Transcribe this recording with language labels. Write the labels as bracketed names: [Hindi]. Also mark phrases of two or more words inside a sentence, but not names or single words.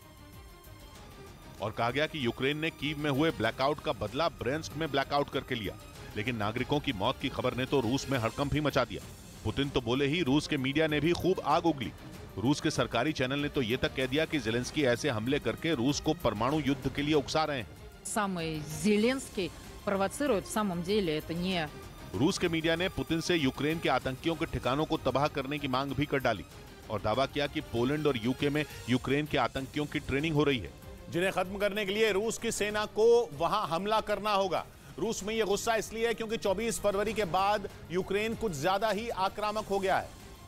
[Hindi] और कहा गया कि यूक्रेन ने कीव में हुए ब्लैकआउट का बदला ब्रेंस्क में ब्लैकआउट करके लिया। लेकिन नागरिकों की मौत की खबर ने तो रूस में हड़कंप ही मचा दिया। पुतिन तो बोले ही, रूस के मीडिया ने भी खूब आग उगली। रूस के सरकारी चैनल ने तो ये तक कह दिया कि ज़ेलेंस्की ऐसे हमले करके रूस को परमाणु युद्ध के लिए उकसा रहे हैं। [Russian] Зеленский провоцирует, в самом деле это не। [Hindi] रूस के मीडिया ने पुतिन से यूक्रेन के आतंकियों के ठिकानों को तबाह करने की मांग भी कर डाली और दावा किया कि पोलैंड और यूके में यूक्रेन के आतंकियों की ट्रेनिंग हो रही है, जिन्हें खत्म करने के लिए रूस की सेना को वहां हमला करना होगा। रूस में यह गुस्सा इसलिए है क्योंकि 24 फरवरी के बाद यूक्रेन कुछ ज्यादा ही आक्रामक हो गया है